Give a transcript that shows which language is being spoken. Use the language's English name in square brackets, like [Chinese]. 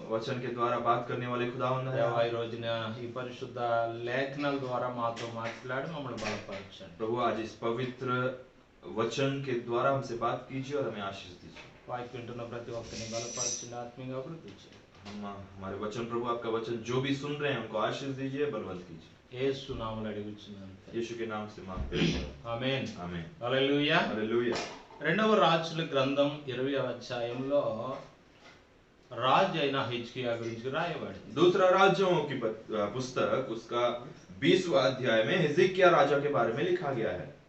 [Hindi] वचन के द्वारा बात करने वाले खुदावंद है। [Telugu] దేవా, ఈ రోజున ఈ పరిశుద్ధ లేఖనాల ద్వారా మాతో మాట్లాడి మమ్మల్ని బలపరచండి. [Hindi] प्रभु आज इस पवित्र वचन के द्वारा हमसे बात कीजिए और हमें आशीष दीजिए। [Telugu] వాక్యం వింటున్న ప్రతి ఒక్కరిని బలపరచండి, ఆత్మీయంగా అభివృద్ధి చేయండి. [Hindi] हमारे वचन प्रभु आपका वचन जो भी सुन रहे हैं उनको आशीष दीजिए, बलवंत कीजिए। [Telugu] యేసు నామములో అడుగుచున్నాను. [Hindi] यीशु के नाम से मांगते हैं, [Telugu] ఆమేన్. [Hindi] आमीन। [Telugu] హల్లెలూయా. [Hindi] हालेलुया। [Telugu] రెండవ రాజుల గ్రంథం 20వ అధ్యాయంలో రాజు అయిన హిజ్కియా గురించి రాయబడింది. [Hindi] दूसरा राजाओं की पुस्तक उसका 20वां अध्याय में हिजकिय्याह राजा के बारे में लिखा गया है।